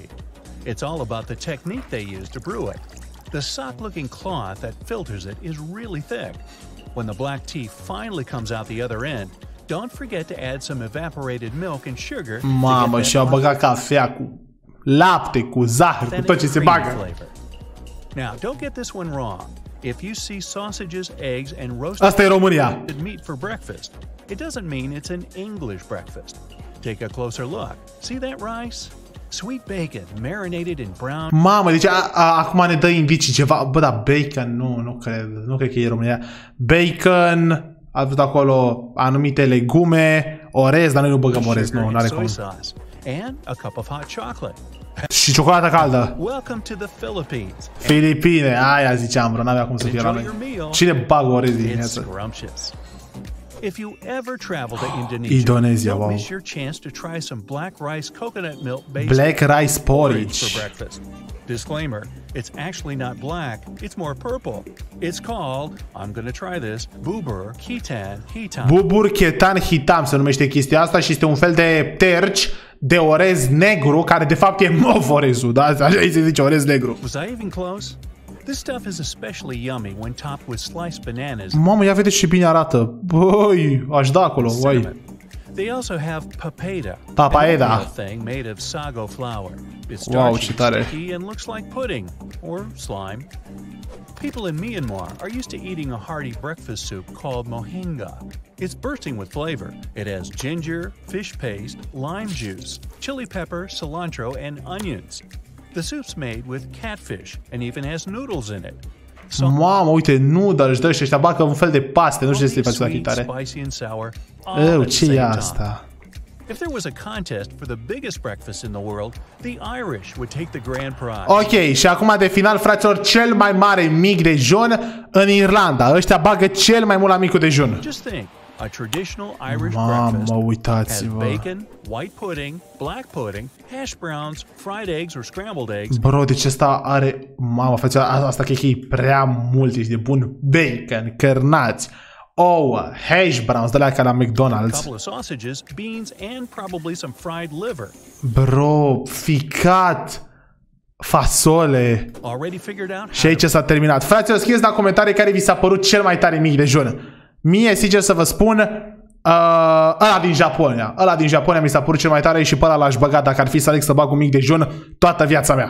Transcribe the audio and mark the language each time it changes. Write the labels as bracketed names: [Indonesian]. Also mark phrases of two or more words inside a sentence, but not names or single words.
[English] It's all about the technique they use to brew it. The sock-looking cloth that filters it is really thick. When the black tea finally comes out the other end, don't forget to add some evaporated milk and sugar. [Romanian] Mamă, și-au băgat cafea cu lapte, cu zahăr, cu tot ce se bagă. [English] Now, don't get this one wrong. If you see sausages, eggs, and roasted [Romanian] asta e România. [English] Meat for breakfast, it doesn't mean it's an English breakfast. Take a closer look. See that rice? Sweet bacon marinated in brown. [Romanian] Mamă, deci acum ne dă indicii ceva. Bă, da, bacon, nu cred că e România. Bacon, a văzut acolo anumite legume, orez, dar noi nu băgăm orez, nu are cum. [English] And a cup of hot chocolate. [Romanian] Și ciocolată caldă. [English] Welcome to the Philippines. [Romanian] Filipine, aia ziceam, bro, n-avea cum să fie la noi. Cine bagă orez din viață? [English] If you ever travel to Indonesia, don't miss your chance to try some black rice coconut milk based porridge for breakfast. Disclaimer, it's actually not black, it's more purple. It's called, I'm gonna try this, bubur ketan hitam. [Romanian] Bubur ketan hitam se numește chestia asta și este un fel de terci de orez negru, care de fapt e mov orezul, da? Așa îi se zice orez negru. [English] Was I even close? This stuff is especially yummy when topped with sliced bananas. [Romanian] Mamă, ia vedeți ce bine arată. Băi, aș da acolo, băi. [English] They also have papeda. Papaya thing made of sago flour. It's [Romanian] ce tare. [English] sticky and looks like pudding or slime. People in Myanmar are used to eating a hearty breakfast soup called mohinga. It's bursting with flavor. It has ginger, fish paste, lime juice, chili pepper, cilantro, and onions. The soup's made with catfish and even has noodles in it. [Romanian] Mamă, uite, noodles, dă și ăștia bagă un fel de paste, nu știu ce se face la chitare. Ce e asta? [English] If there was a contest for the biggest breakfast in the world, the Irish would take the grand prize. [Romanian] Ok, și acum de final, fraților, cel mai mare mic dejun în Irlanda. Ăștia bagă cel mai mult la micul dejun. [English] Just think, A traditional Irish [Romanian] Mamă, [English] breakfast has [Romanian] uitați-vă. [English] bacon, white pudding, black pudding, hash browns, fried eggs or scrambled eggs. [Romanian] Bro, deci ăsta are... Mamă, face asta cred că e prea mult, ești de bun. Bacon, cărnați, ouă, [English] hash browns, [Romanian] de la ca la [English] A McDonald's. couple of sausages, beans, and probably some fried liver. [Romanian] Bro, ficat, fasole. [English] Already figured out [Romanian] Și aici s-a terminat. Fraților, scrieți la comentarii care vi s-a părut cel mai tare mic dejun. Mie, sincer să vă spun, ăla din Japonia. Ăla din Japonia mi s-a părut cel mai tare și pe ăla l-aș băga dacă ar fi să aleg să bag un mic dejun toată viața mea.